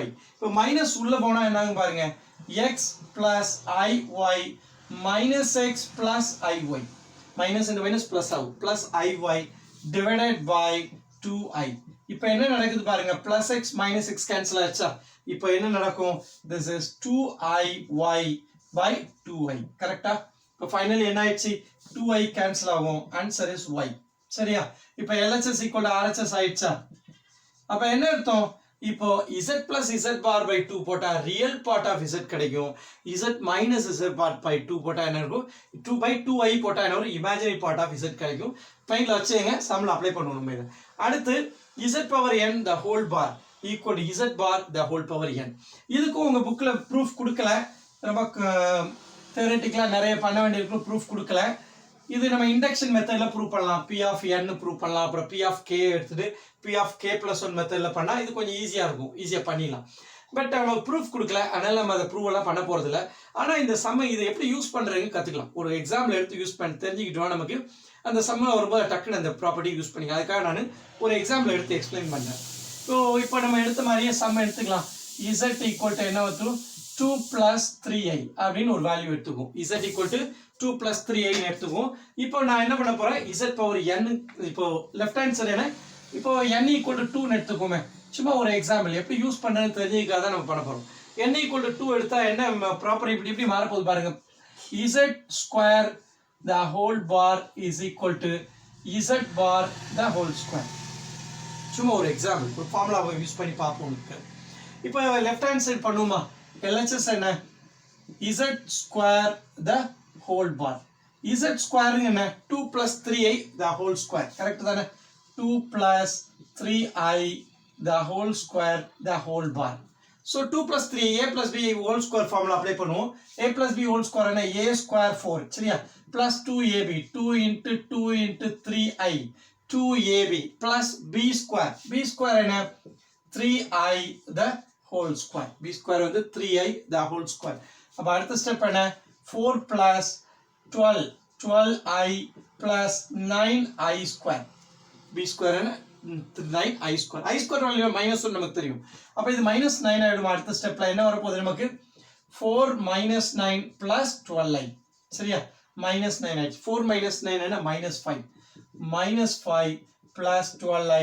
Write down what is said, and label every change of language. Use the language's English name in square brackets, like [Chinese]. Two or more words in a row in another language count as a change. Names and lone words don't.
[English] இப்போ மைனஸ் [Tamil] உள்ள போனா என்னங்க பாருங்க [English] x plus iy minus x plus iy, மைனஸ் இந்த minus plus ஆகும், plus iy divided by 2i. [Tamil] இப்போ என்ன நடக்குது பாருங்க, [English] plus x minus x cancel [Tamil] ஆச்சா. இப்போ என்ன நடக்கும், [English] this is 2iy by 2i, [Tamil] கரெக்டா? [English] இப்போ ஃபைனலி [Tamil] என்ன ஆயிடுச்சு, [English] 2i கேன்சல் ஆகும், answer is y. [Tamil] சரியா? இப்போ [English] LHS equal to RHS [Tamil] ஆயிடுச்சா. அப்போ என்ன அர்த்தம், இப்போ [English] z plus z bar by 2 போட்டா real part of z கிடைக்கும். z minus z bar by 2 [Tamil] போட்டா என்ன இருக்கும், [English] 2 by 2i [Tamil] போட்டா என்ன ஒரு [English] imaginary part of z கிடைக்கும். [Tamil] ஃபைனல் வச்சுங்க, சம்ல அப்ளை பண்ணுவோம் இதை. [English] அடுத்து z power n the whole bar equal to z bar the whole power n. [Tamil] இதுக்கு உங்க புக்ல ப்ரூஃப் கொடுக்கல, நமக்கு தியரட்டிக்கலாக நிறைய பண்ண வேண்டியிருக்கும், ப்ரூஃப் கொடுக்கல. இது நம்ம [English] induction methodil [Tamil] ப்ரூவ் பண்ணலாம். [English] P of n prove [Tamil] பண்ணலாம். அப்புறம் [English] P of k [Tamil] எடுத்துட்டு [English] P of k plus 1 methodil [Tamil] பண்ணால் இது கொஞ்சம் ஈஸியாக இருக்கும், ஈஸியாக பண்ணிடலாம். பட் நமக்கு ப்ரூஃப் கொடுக்கல, அதனால நம்ம அதை ப்ரூவ் எல்லாம் பண்ண போகிறதில்ல. ஆனால் இந்த சம்மை இதை எப்படி யூஸ் பண்ணுறதுன்னு கற்றுக்கலாம். ஒரு எக்ஸாம்பிள் எடுத்து யூஸ் பண்ணி தெரிஞ்சுக்கிட்டோம், நமக்கு அந்த சம்மில் வரும்போது டக்குன்னு அந்த [English] property use [Tamil] பண்ணிக்கலாம். அதுக்காக நான் ஒரு எக்ஸாம்பிள் எடுத்து எக்ஸ்பிளைன் பண்ணுறேன். ஸோ இப்போ நம்ம எடுத்த மாதிரியே சம்மை எடுத்துக்கலாம். [English] z equal to [Tamil] என்ன வரும், [English] 2 plus 3i [Tamil] அப்படின்னு ஒரு [English] வேல்யூ எடுத்துக்கும். z equal to 2 plus 3i [Tamil] எடுத்துக்கும். இப்போ நான் என்ன பண்ண போறேன், [English] z power n, இப்போ left hand side [Tamil] என்ன, இப்போ [English] n equal to 2 எடுத்துக்கோமே. [Tamil] சும்மா ஒரு எக்ஸாம்பிள் எப்படி யூஸ் பண்றதுன்னு தெரிஞ்சுக்காக தான் நம்ம பண்ண போறோம். [English] n equal to 2 [Tamil] எடுத்தா என்ன ப்ராப்பர் இப்படி மாற போகுது பாருங்க. [English] z square the whole bar is equal to z bar the whole square. [Tamil] சும்மா ஒரு எக்ஸாம்பிள், ஒரு ஃபார்முலாவை யூஸ் பண்ணி பார்ப்போம். [English] இப்போ left hand side பண்ணுமா, LHS என்ன, z square the whole bar. z square என்ன 2 plus 3i the whole square, கரெக்ட் தானே? 2 plus 3i the whole square the whole bar. So 2 plus 3 a plus b whole square formula அப்ளை பண்ணுவோம். a plus b whole square என்ன a square 4, சரியா? plus 2ab 2 into 2 into 3i 2ab plus b square என்ன 3i the whole square. b square வந்து 3i the whole square. [Tamil] அப்ப அடுத்த ஸ்டெப் என்ன, [English] 4 plus 12i plus 9i square. b square என்ன 9i square. i square value minus 1 [Tamil] நமக்கு தெரியும். அப்ப இது மைனஸ் 9 ஆயிடும். அடுத்த ஸ்டெப்ல என்ன வரப்போகுது நமக்கு, [English] 4 minus 9 plus 12i, [Tamil] சரியா? [English] மைனஸ் 9 ஆயிடுச்சு. 4 minus 9 என்ன மைனஸ் 5, மைனஸ் 5 plus 12i.